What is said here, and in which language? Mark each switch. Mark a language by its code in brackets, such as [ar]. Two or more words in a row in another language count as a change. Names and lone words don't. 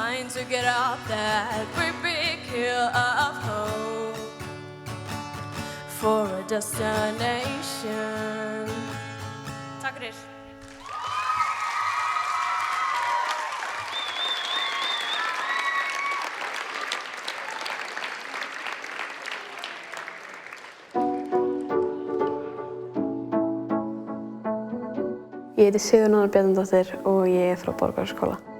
[en] to get up that great big hill of hope for a destination. [is] Takk fyrir. Ég heiti Sigurnóra Bjarnadóttir og ég er frá Borgarskóla.